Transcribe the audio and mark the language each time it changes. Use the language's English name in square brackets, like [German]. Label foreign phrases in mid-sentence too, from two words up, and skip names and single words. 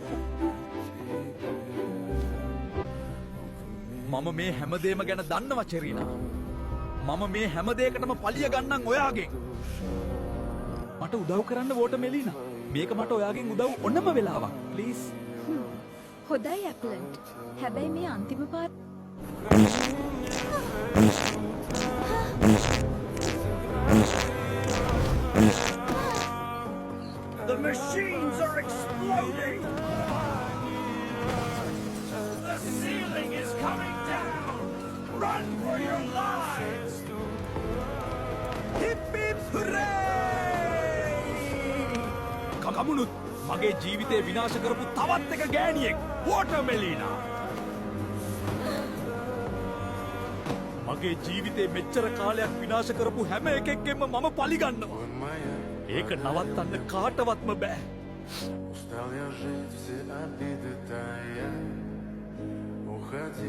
[Sinhala] මම මේ හැමදේම ගැන දන්නවා චෙරිනා. මම මේ හැම දෙයකටම පලිය ගන්නම් ඔයාගෙන්. මට උදව් කරන්න වෝට මෙලිනා. මේක මට ඔයාගෙන් උදව් ඕනම වෙලාවක්. ප්ලීස්. හොඳයි ඇප්ලන්ට්. හැබැයි මේ අන්තිම පාත් [English] The machines are exploding! The ceiling is coming down! Run for your lives! Hip hip hooray! [Sinhala] කකමුණුත් මගේ ජීවිතේ විනාශ කරපු තවත් එක ගෑණියෙක් වෝටර්මෙලිනා. මගේ ජීවිතේ මෙච්චර කාලයක් විනාශ කරපු හැම එකෙක්ගෙම මම පලිගන්නවා. ඒක නවත්තන්න කාටවත්ම බෑ. [Russian] Устал я жить, все обиды тая. Уходи.